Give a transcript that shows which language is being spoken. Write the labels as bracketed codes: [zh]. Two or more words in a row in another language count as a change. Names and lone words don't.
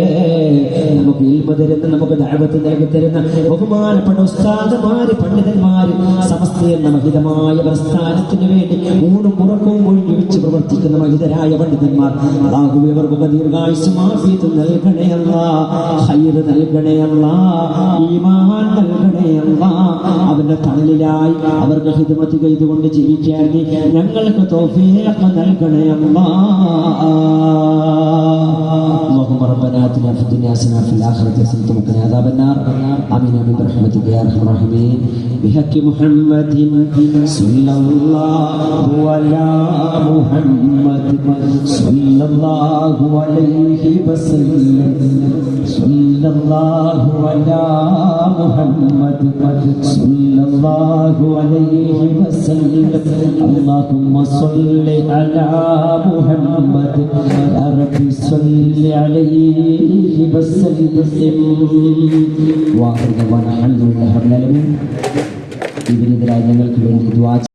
[ml] നമുക്ക് ഇൽമ തരുന്ന, നമുക്ക് ദഅവത്ത് നൽകി തരുന്ന ബഹുമാനപ്പെട്ട ഉസ്താദുമാര്, പണ്ഡിതന്മാര്, സമസ്ത എന്ന മഹിതമായ പ്രസ്ഥാനത്തിന് വേണ്ടി ഊണും ഉറക്കവും ഒഴിഞ്ഞു വെച്ച് പ്രവർത്തിക്കുന്ന മഹിതരായ പണ്ഡിതന്മാർ, അല്ലാഹുവേ അവർക്കൊക്കെ ദീർഘായുസ്സും ആഫിയത്തും നൽകണേ അല്ലാ. ഖൈർ നൽകണേ അല്ലാ. ഈമാൻ നൽകണേ അല്ലാ. അവരുടെ തണലിലായി അവർക്ക് ഖിദ്മത്ത് ചെയ്തുകൊണ്ട് ജീവിക്കാൻ ഞങ്ങൾക്ക് തൗഫീഖ് നൽകണേ അല്ലാ. [ar] اللهم ربنا آتنا في الدنيا حسنة وفي الآخرة حسنة وقنا عذاب النار. آمين آمين برحمتك يا أرحم الراحمين. بحق محمد صلى الله على محمد صلى الله عليه وسلم صلى الله على محمد صلى الله عليه وسلم. اللهم صل على محمد يا رب صل عليه وسلم. واخر دعوانا الحمد لله رب العالمين. [ml] ഇതിനെതിരായി ഞങ്ങൾക്ക് വേണ്ടി ദുആ